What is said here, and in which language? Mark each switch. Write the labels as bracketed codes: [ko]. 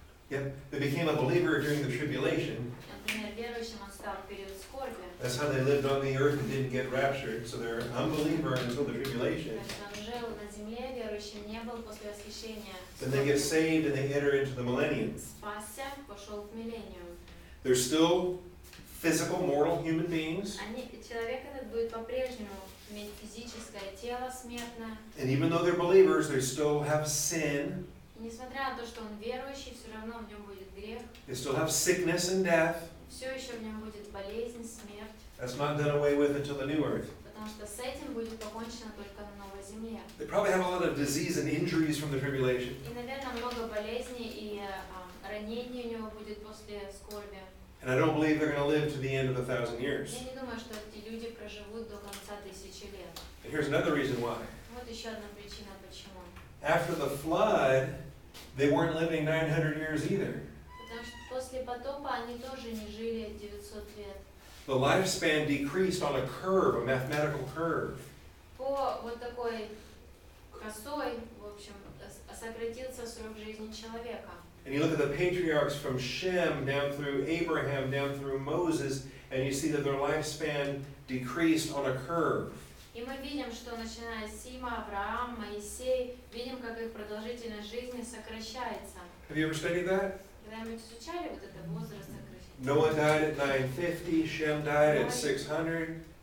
[en] Yep, they became a believer during the tribulation. [ru] Например, верующим он стал в период скорби. [en] That's how they lived on the earth and didn't get raptured. So they're an unbeliever until the tribulation. [ru] Он жил на земле, верующим не был после восхищения. [en] Then they get saved and they enter into the millennium. [ru] Спасся, пошел в миллениум. [en] They're still physical, mortal human beings. [ru] Человек этот будет по-прежнему иметь физическое тело смертное. [en] And even though they're believers, they still have sin. [ru] И несмотря на то, что он верующий, все равно в нем будет грех. [en] They still have sickness and death. [ru] Все еще в нем будет болезнь, смерть. [en] That's not done away with until the new earth. [ru] Потому что с этим будет покончено только на новой земле. [en] They probably have a lot of disease and injuries from the tribulation. [ru] И, наверное, много болезней и ранений у него будет после скорби. [en] And I don't believe they're going to live to the end of 1,000 years. [ru] Я не думаю, что эти люди проживут до конца 1000 лет. [en] And here's another reason why. [ru] Вот еще одна причина, почему. [en] After the flood, they weren't living 900 years either. [ru] Потому что после потопа они тоже не жили 900 лет. [en] The lifespan decreased on a curve, a mathematical curve. [ru] По вот такой косой, в общем, сократился срок жизни человека. [en] And you look at the patriarchs from Shem down through Abraham, down through Moses, and you see that their lifespan decreased on a curve. [ru] И мы видим, что начиная с Сима, Авраам, Моисей, видим, как их продолжительность жизни сокращается. [en] Have you ever studied that? [ru] Когда-нибудь изучали вот это возраст сокращения? [en] Noah died at 950, Shem died at 600.